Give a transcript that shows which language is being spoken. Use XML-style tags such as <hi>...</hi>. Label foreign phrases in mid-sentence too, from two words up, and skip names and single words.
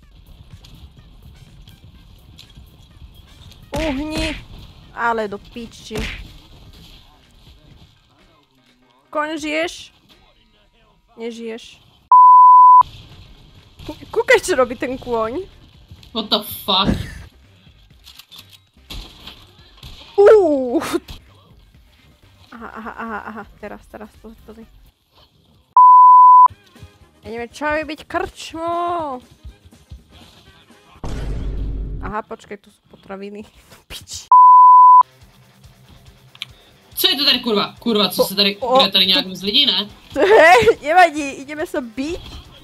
<sk>Uhni. Ale do piči. Koň, žiješ? Nežiješ. Kúkaj, čo robí ten kôň.</sk> <en>What the fuck?</en> <sk>Aha, teraz, pozri. Ja neviem, čo má byť krčmo. Aha, počkej, tu sú potraviny. Piči.</sk> <cs>Co je to tady, kurva? Kurva, co se tady, bude tady nějak z lidí, ne?</cs> <sk>Hej, nevadí, ideme sa biť.</sk>